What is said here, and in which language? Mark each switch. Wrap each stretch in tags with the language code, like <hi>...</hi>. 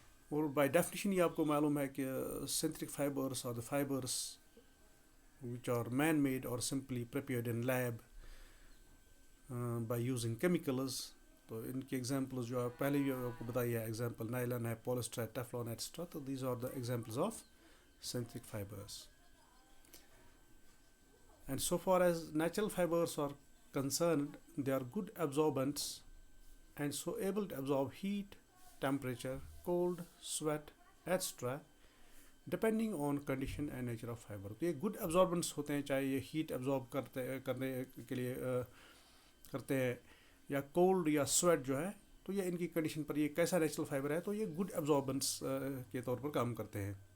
<ur>اور by definition یہ آپ کو معلوم ہے کہ</ur> <en>Synthetic fibres are the fibres which are man made or simply prepared in lab by using chemicals.</en> <ur>تو ان کی ایگزامپلز جو ہے پہلے بھی آپ کو بتائی ہے, ایگزامپل نائلن ہے, پولیسٹر ہے, ٹیفلون ایٹسٹرا. تو</ur> <en>These are the examples of synthetic fibers. And so far as natural fibers are concerned, they are good absorbents and so able to absorb heat, temperature, cold, sweat, etc. Depending on condition and nature of fibre.</en> <ur>تو یہ good ابزاربنٹس ہوتے ہیں, چاہے یہ heat absorb کرنے کے لیے کرتے ہیں, یا کولڈ یا سویٹ جو ہے, تو یہ ان کی کنڈیشن پر یہ کیسا نیچرل فائبر ہے, تو یہ گڈ ابزاربنٹس کے طور پر کام کرتے ہیں.</ur>